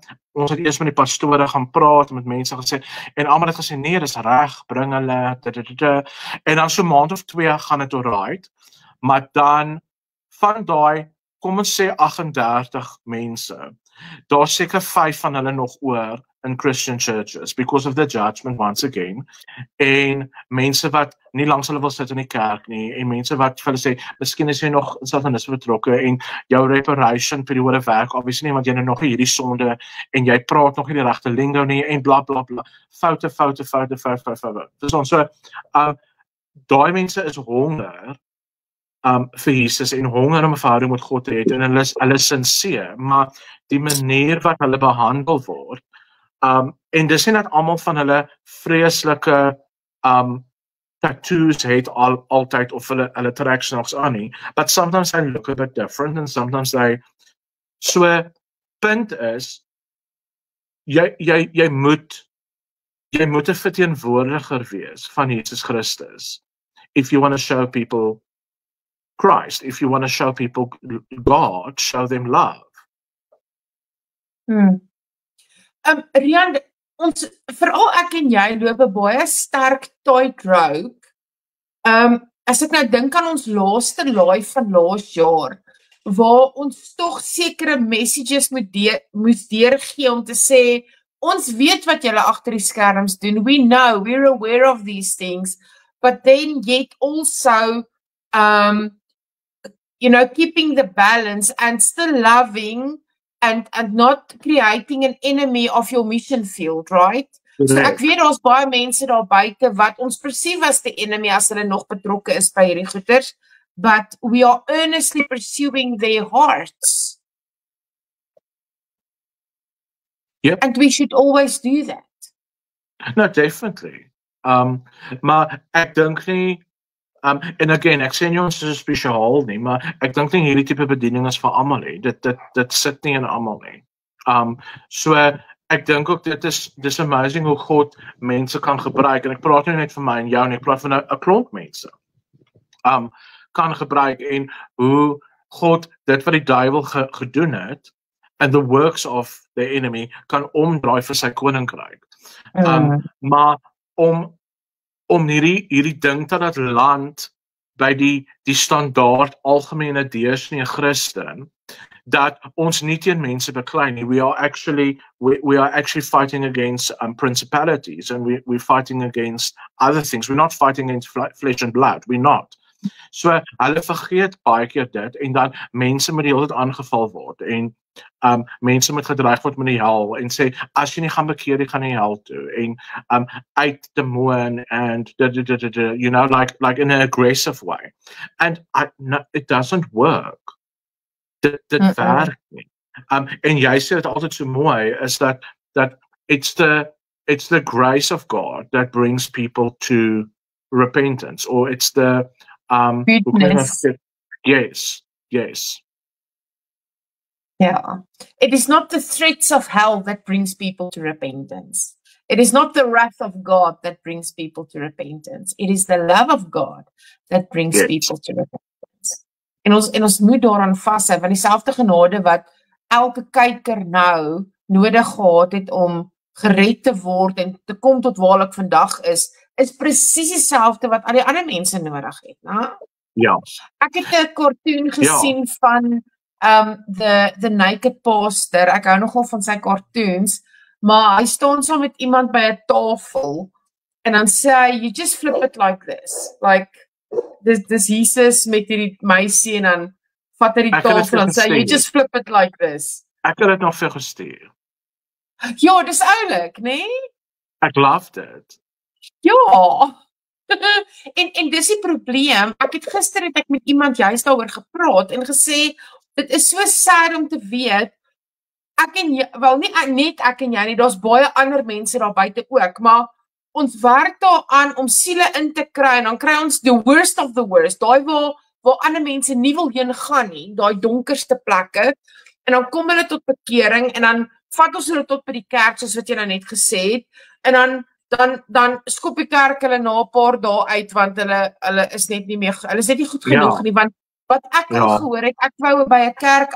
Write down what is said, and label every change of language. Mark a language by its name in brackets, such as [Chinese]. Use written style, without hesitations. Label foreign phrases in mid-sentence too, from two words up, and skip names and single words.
[Afrikaans] Ons het eers met die pastore gaan praat, met mense gesê, en almal het gesê, nee, dis reg, bring hulle, en dan so 'n maand of 2 gaan dit alright, maar dan, van daai, kom ons sê 38 mense, daar seker 5 van hulle nog oor in [English] Christian churches, because of the judgment once again, [Afrikaans] en mense wat nie langs hulle wil sit in die kerk nie, en mense wat vir hulle sê, miskien is jy nog satanisme betrokke, en jou reparation periode werk, obviously nie, want jy nou nog hierdie sonde, en jy praat nog nie die regte lingo nie, en bla bla bla, foute. Dis ons so, daai mense is honger, vir Jesus, en honger om 'n verhouding met God te hê, en hulle is sinseer, maar die manier wat hulle behandel word, en dis nie dat almal van hulle vreeslike tattoos het altyd, of hulle trek snaaks aan nie, [English] but sometimes they look a bit different, and sometimes they, so, [Afrikaans] punt is, jy moet 'n verteenwoordiger wees van Jesus Christus, [English] if you want to show people Christ, if you want to show people God, show them love. [Afrikaans] Rian, veral ek en jy loop 'n baie sterk tightrope. As ek nou dink aan ons laaste laai van laas jaar, waar ons tog sekere messages moes deurgee om te sê, ons weet wat julle agter die skerms doen, [English] we know, we're aware of these things, but then yet also, keeping the balance and still loving and not creating an enemy of your mission field, right? [Afrikaans] So ek [English] Correct. [Afrikaans] weet daar's baie mense daar buite wat ons perceive as die enemy as hulle nog betrokke is by hierdie goeters, [English] but we are earnestly pursuing their hearts. Yep. And we should always do that. No, definitely. [Afrikaans] Maar ek dink nie, en again, ek sê nie ons is spesiaal nie, maar ek dink nie hierdie tipe bediening is vir almal nie. Dit sit nie in almal nie. So ek dink ook dis amazing hoe God mense kan gebruik, en ek praat nie net vir my en jou nie, ek praat van 'n klomp mense. Kan gebruik, en hoe God dit wat die duiwel gedoen het, [English] and the works of the enemy [Afrikaans] kan omdraai vir sy koninkryk. Maar om hierdie ding dat land by die standaard algemene deursnee Christen, dat ons nie teen mense beklei nie. [English] We are actually fighting against principalities, and we're fighting against other things. We're not fighting against flesh and blood. We're not. [Afrikaans] So hulle vergeet baie keer dit, en dan mense moet die hele tyd aangeval word, en mense moet gedreig word met die hel, en sê as jy nie gaan bekeer, jy gaan nie hel toe, en uit demoon, [English] and you know, like in an aggressive way, and no, it doesn't work. [Afrikaans] Dit werk nie. En jy sê dit altyd so mooi, is [English] that it's the grace of God that brings people to repentance, or it's the Goodness. Yes. Yeah. It is not the threats of hell that brings people to repentance. It is not the wrath of God that brings people to repentance. It is the love of God that brings people to repentance. [Afrikaans] En ons moet daaraan vashou, want dieselfde genade wat elke kyker nou nodig gehad het om gered te word en te kom tot waar ek vandag is presies dieselfde wat al die ander mense nodig het, né? Ja. Ek het 'n cartoon gesien van the Naked Pastor. Ek hou nogal van sy cartoons, maar hy staan saam met iemand by 'n tafel en dan sê hy, [English] you just flip it like this. [Afrikaans] Like dis Jesus met hierdie meisie, en dan vat hy die tafel en sê, [English] you just flip it like this. [Afrikaans] Ek het dit nog vir gestuur. Ja, dis oulik, né? Ek love dit. Ja. en dis die probleem. Gister het ek met iemand juist daaroor gepraat en gesê, dit is so sad om te weet, ek en jy, wel nie net ek en jy nie, daar's baie ander mense daar buite ook, maar ons werk daaraan om siele in te kry, en dan kry ons [English] the worst of the worst, [Afrikaans] daai waar ander mense nie wil heen gaan nie, daai donkerste plekke, en dan kom hulle tot bekering, en dan vat ons hulle tot by die kerk, soos wat jy nou net gesê het, en dan skop die kerk hulle na 'n paar dae uit, want hulle is net nie goed genoeg nie, want wat ek al gehoor het, ek wou by 'n kerk